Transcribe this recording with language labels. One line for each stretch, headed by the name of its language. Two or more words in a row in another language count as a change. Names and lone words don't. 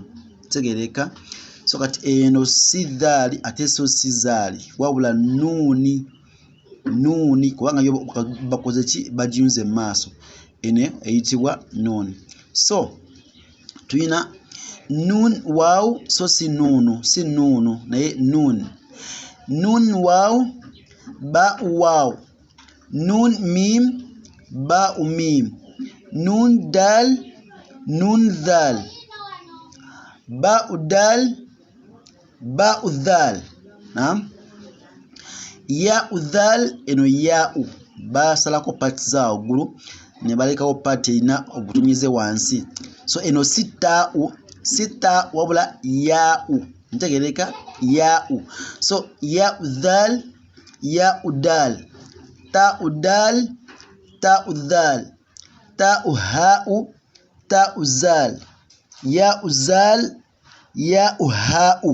Ganda: Tegereka so kati eno si dhaali ate so si zaali, wabula nuuni kubanga yo bakoze ki, bagiyunze mu maaso. Eno eyitibwa nuuni. So tuyina nuun waawu, so si nuunu naye nuun waawu, baa'u waawu, nuun miim, baa'u miim, nuun daal, nuun dhaal, baa'u daal, baa'u dhaal. Naam. Yaa'u dhaal, eno yaa'u basalako paati za waggulu ne balekawo paati erina obutonnyeze wansi. So eno si taa'u wabula yaa'u. Ntegereka yaa'u. So yaa'u dhaal, yaa'u daal, taa'u daal, taa'u dhaal, taa'u haa'u, taa'u zaal, yaa'u zaal, yaa'u haa'u.